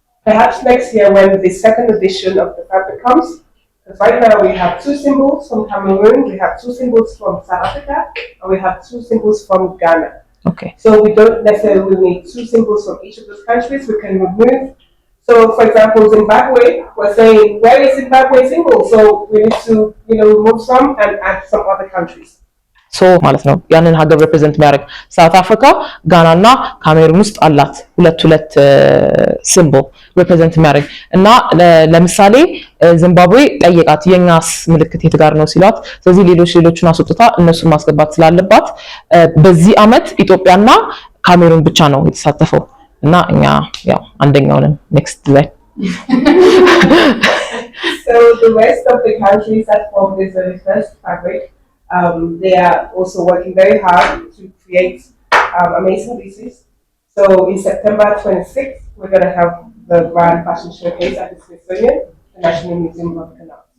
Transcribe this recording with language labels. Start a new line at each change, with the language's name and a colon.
English: Perhaps next year when the second edition of the fabric comes, because right now we have 2 symbols from Cameroon, we have 2 symbols from South Africa, and we have 2 symbols from Ghana. Okay. So we don't necessarily need 2 symbols from each of those countries. We can remove. So for example, Zimbabwe, we're saying, where is Zimbabwe symbol? So we need to, remove some and add some other countries.
Amharic: ሶ ማለት ነው ያንን ሀገር ሪፕሬዘንት የሚያደርግ ሳውት አፍሪካ፣ ጋና እና ካሜሩን ውስጥ አላት ሁለት ሲምቦል ሪፕሬዘንት የሚያደርግ እና ለምሳሌ ዚምባብዌ ጠየቃት የኛስ ምልክት የት ጋር ነው ሲሏት፣ ስለዚህ ሌሎቹን አስወጥታ እነሱን ማስገባት ስላለባት በዚህ አመት ኢትዮጵያና ካሜሩን ብቻ ነው የተሳተፈው እና እኛ ያው አንደኛው ነን ኔክስት ላይ
English: So the rest of the countries that form this very first fabric, they are also working very hard to create amazing pieces. So in September 26th, we're going to have the Grand Fashion Showcase at the Smithsonian, the National Museum of Canal.